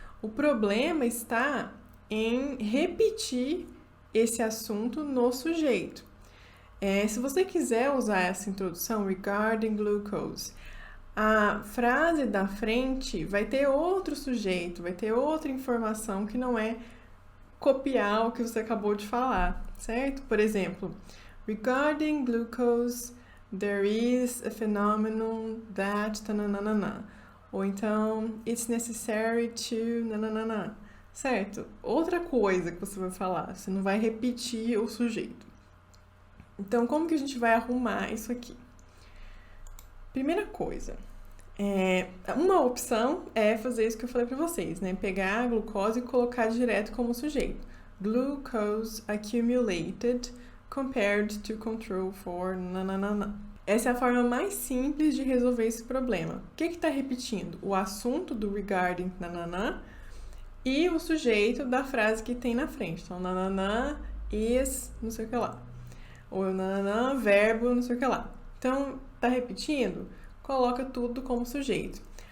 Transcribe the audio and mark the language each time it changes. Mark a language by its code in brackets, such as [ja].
[pt] O problema está em repetir esse assunto no sujeito. Se você quiser usar essa introdução, regarding glucose, a frase da frente vai ter outro sujeito, vai ter outra informação que não é copiar o que você acabou de falar, certo? Por exemplo, [en] regarding glucose, there is a phenomenon that... tananana. [pt] Ou então, [en] it's necessary to... [pt] nananana. Certo? Outra coisa que você vai falar, você não vai repetir o sujeito. Então, como que a gente vai arrumar isso aqui? Primeira coisa, uma opção é fazer isso que eu falei para vocês, né? Pegar a glucose e colocar direto como sujeito. [en] Glucose accumulated compared to control for nananana. [pt] Essa é a forma mais simples de resolver esse problema. O que está repetindo? O assunto do regarding nananã e o sujeito da frase que tem na frente. Então, nananã is não sei o que lá. Ou nananã, verbo não sei o que lá. Então, tá repetindo? Coloca tudo como sujeito.